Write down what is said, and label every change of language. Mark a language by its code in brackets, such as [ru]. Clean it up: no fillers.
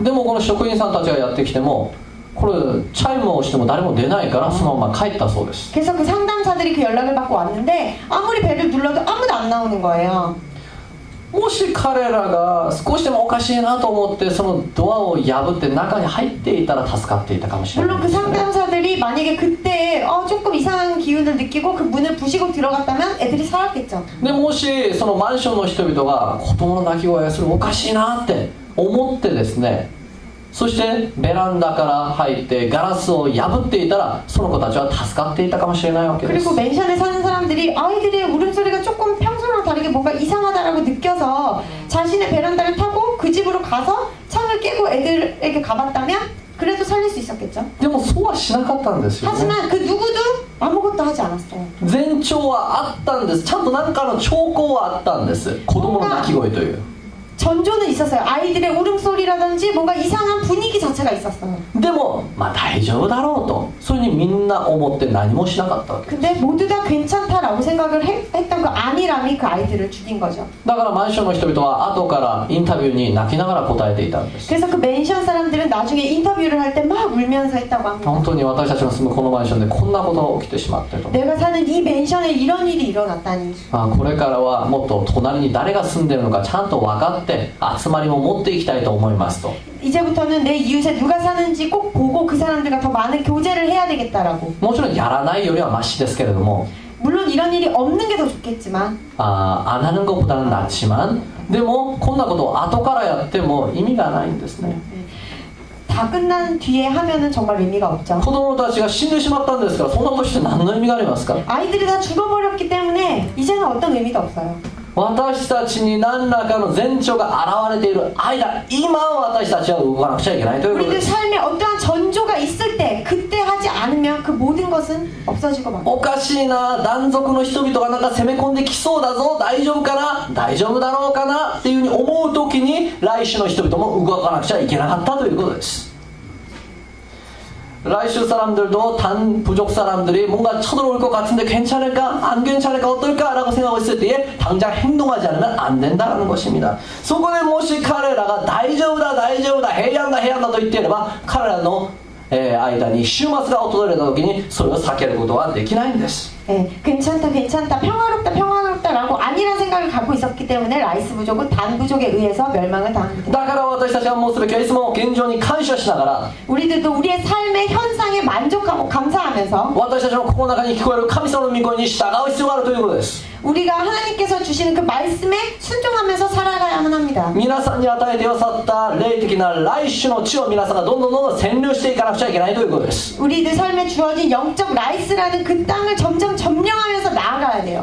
[ja] でもこの職員さんたちがやってきてもこれチャイムをしても誰も出ないからそのまま帰ったそうです。 [ko] 그래서 그 상담사들이 그 연락을 받고 왔는데 아무리 배를 눌러도 아무도 안 나오는 거예요. [ja] もし彼らが少しでもおかしいなと思ってそのドアを破って中に入っていたら助かっていたかもしれない [ko] 물론 [ja] で [ko] 그 [ja] すよね。 [ko] 상담사들이 만약에 그때 조금 이상한 기운을 느끼고 그 문을 부시고 들어갔다면 애들이 살았겠죠. [ja] でもしそのマンションの人々が子供の泣き声がするおかしいなって思ってですね、そしてベランダから入ってガラスを破っていたらその子たちは助かっていたかもしれないわけです。 [ko] 그리고 맨션에 사는 사람들이 아이들의 울음소리가 조금 평소랑 다르게 뭔가 이상하다라고 느껴서 자신의 베란다를 타고 그 집으로 가서 창을 깨고 애들에게 가봤다면 그래도 살릴 수 있었겠죠. [ja] でもそうはしなかったんですよね。 [ko] 하지만 그 누구도 아무것도 하지 않았어요. [ja] 前兆はあったんです。ちゃんと何かの兆候はあったんです。子供の泣き声という。 [ko] 전조는 있었어요. 아이들의 울음소리라든지 뭔가 이상한 분위기 자체가 있었어요. [ja] でも大丈夫だろうとそういうふうにみんな思って何もしなかったわけです。 [ko] 근데 모두 다 괜찮다라고 생각을 했던 그 안일함이 그 아이들을 죽인 거죠. [ja] だからマンションの人々は後からインタビューに泣きながら答えていたんです。 [ko] 그래서 그 맨션 사람들은 나중에 인터뷰를 할 때 막 울면서 했다고 합니다. [ja] 本当に私たちの住むこのマンションでこんなことが起きてしまってと。 [ko] 내가 사는 이 맨션에 이런 일이 일어났다니. [ja] これからはもっと隣に誰が住んでるのかちゃんと分かって集まりも持っていきたいと思いますと。 [ko] 이제부터는 내 이웃에 누가 사는지 꼭 보고 그 사람들과 더 많은 교제를 해야 되겠다라고. [ja] もちろんやらないよりはマシですけれども [ko] 물론 이런 일이 없는 게 더 좋겠지만 안 하는 것보다는 낫지만 [ja] でもこんなことを後からやっても意味がないんですね。 [ko] 다 끝난 뒤에 하면은 정말 의미가 없죠. [ja] 子供たちが死んでしまったんですからそんなことして何の意味がありますか。 [ko] 아이들이 다 죽어버렸기 때문에 이제는 어떤 의미도 없어요. [ja] 私たちに何らかの前兆が現れている間今私たちは動かなくちゃいけないということ [ko] 우리들 [ja] です。 [ko] 삶에 어떠한 전조가 있을 때 그때 하지 않으면 그 모든 것은 없어지고 말. [ja] おかしいな、断続の人々がなんか攻め込んできそうだぞ、大丈夫かな、大丈夫だろうかなっていうふうに思う時に来週の人々も動かなくちゃいけなかったということです。 [ko] 라이슈 사람들도 단 부족 사람들이 뭔가 쳐들어올 것 같은데 괜찮을까? 안 괜찮을까? 어떨까? 라고 생각하고 있을 때에 당장 행동하지 않으면 안 된다는 것입니다. [ja] そこでもし彼らが大丈夫だ大丈夫だ平安だ平安だと言っていれば彼らの間に終末が訪れた時にそれを避けることはできないんです。 [ko] 괜찮다 괜찮다 평화롭다 평화롭다라고 아니란 생각을 갖고 있었기 때문에 라이스 부족은 단 부족에 의해서 멸망을 당합니다. [ja] だから私たちはもうすべきはいつも現状に感謝しながら [ko] 우리들도 우리의 삶의 현상에 만족하고 감사하면서 [ja] 私たちの心の中に聞こえる神様の御声に従う必要があるということです。 [ko] 우리가 하나님께서 주시는 그 말씀에 순종하면서 살아가야만 합니다. [ja] 皆さんに与えてくださった霊的な来種の地を皆さんがどんどん占領していかなくちゃいけないということです。 [ko] 우리들 삶에 주어진 영적 라이스라는 그 땅을 점점 점령하면서 나아가야 돼요.